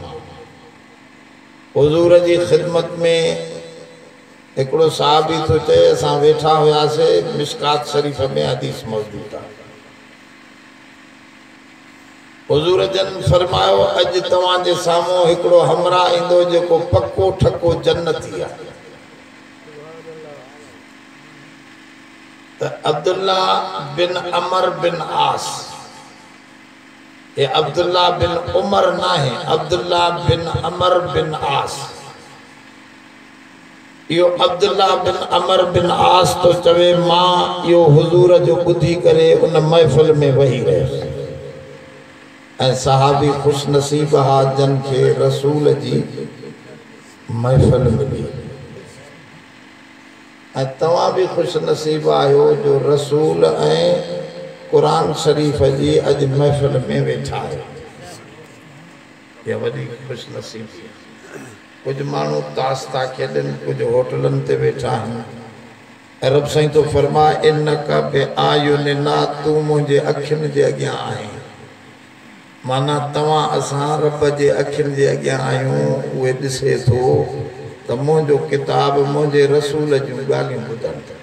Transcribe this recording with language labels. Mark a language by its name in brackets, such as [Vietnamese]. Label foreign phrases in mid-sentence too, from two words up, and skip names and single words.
[Sindhi] हुजूर जी ख़िदमत में हिकिड़ो साहबी थो चए, असां वेठा हुआसीं, मिशकात शरीफ़ में हदीस मौजूद आहे। हुजूर जन फरमायो, अॼु तव्हांजे साम्हूं हिकिड़ो हमरा ईंदो जेको पक्को ठको जन्नती आहे। त अब्दुल्ला बिन अमर बिन आस, [Hindi] ये अब्दुल्ला बिन उमर ना है, [Sindhi] अब्दुल्ला बिन अमर बिन आस। यो अब्दुल्ला बिन अमर बिन आस तो चवे, मां यो हुजूर जो ॿुधी करे उन महफ़िल में वही रहियुसि। ऐं सहाबी खुश नसीब हा जन खे रसूल जी महफ़िल मिली। ऐं तव्हां भी खुश नसीब आहियो जो रसूल ऐं कुरान शरीफ जी अज महफिल में वेठा है। [Hindi] ये वही खुश नसीबी। [Sindhi] कुछ मानू ताश था खेलन, कुछ होटलन ते बैठा हैं। रब साईं तो फरमा, [Arabic] إنك بأعيننا, [Sindhi] तू मुझे अखियुनि जे अॻियां आहीं। माना तव्हां असां रब जे अखियुनि जे अॻियां आहियूं। उहे ॾिसे थो त मुंहिंजो किताब मुंहिंजे रसूल जूं ॻाल्हियूं ॿुधनि था।